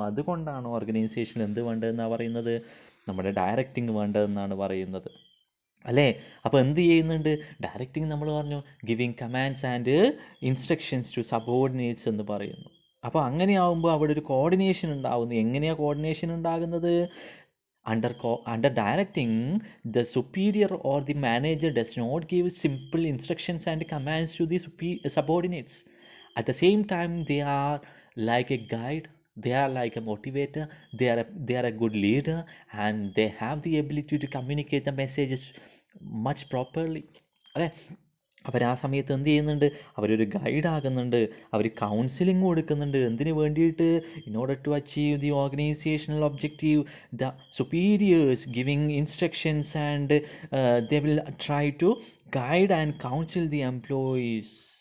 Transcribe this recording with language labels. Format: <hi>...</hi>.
<ml>അതുകൊണ്ടാണ് ഓർഗനൈസേഷനിൽ എന്ത് വേണ്ടതെന്നാണ് പറയുന്നത്? നമ്മുടെ ഡയറക്റ്റിംഗ് വേണ്ടതെന്നാണ് പറയുന്നത്. അല്ലേ? അപ്പോൾ എന്ത് ചെയ്യുന്നുണ്ട്?</ml> <en>directing</en> <ml>നമ്മൾ പറഞ്ഞു</ml> <en>giving commands and instructions to subordinates</en> <ml>എന്ന് പറയുന്നു. അപ്പോൾ അങ്ങനെയാവുമ്പോൾ അവിടെ ഒരു കോർഡിനേഷൻ ഉണ്ടാകുന്നു. എങ്ങനെയാണ് കോർഡിനേഷൻ ഉണ്ടാകുന്നത്?</ml> <en>Under directing, the superior or the manager does not give simple instructions and commands to the subordinates. At the same time, they are like a guide, they are like a motivator, they are a good leader, and they have the ability to communicate the messages much properly.</en> <ml>അല്ലേ? അവർ ആ സമയത്ത് എന്ത് ചെയ്യുന്നുണ്ട്? അവരൊരു ഗൈഡാകുന്നുണ്ട്, അവർ counselling കൊടുക്കുന്നുണ്ട്. എന്തിനു വേണ്ടിയിട്ട്?</ml> <en>In order to achieve the organisational objective, the superiors giving instructions and they will try to guide and counsel the employees.</en>